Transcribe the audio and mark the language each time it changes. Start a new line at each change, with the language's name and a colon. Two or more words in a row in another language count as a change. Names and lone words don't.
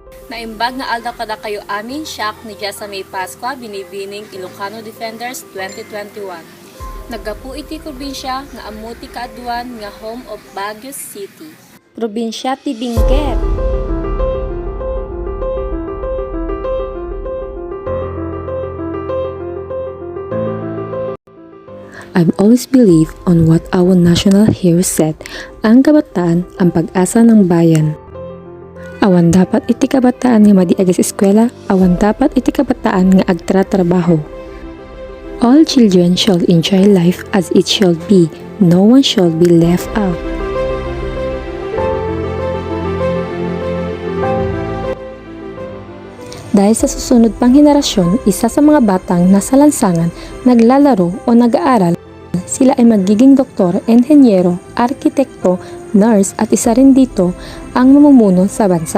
Iloko: Naimbag nga aldaw kada kayo amin, siyak ni Jessa May Pascua, binibining Ilocano Defenders 2021. Naggapu iti probinsya nga amuti kaaduan nga
English: home of Baguio City.
Iloko: Probinsya ti Benguet.
English: I've always believed on what our national hero said,
Filipino: ang kabataan ang pag-asa ng bayan.
Iloko: Awan dapat iti kabataan nga madiag sa eskwela, awan dapat iti kabataan nga agtratrabaho.
English: All children shall enjoy life as it shall be, no one shall be left out.
Filipino: Dahil sa susunod pang henerasyon, isa sa mga batang nasa lansangan, naglalaro o nag-aaral, sila ay magiging doktor, enhenyero, arkitekto, nurse at isa rin dito ang mamumuno sa bansa.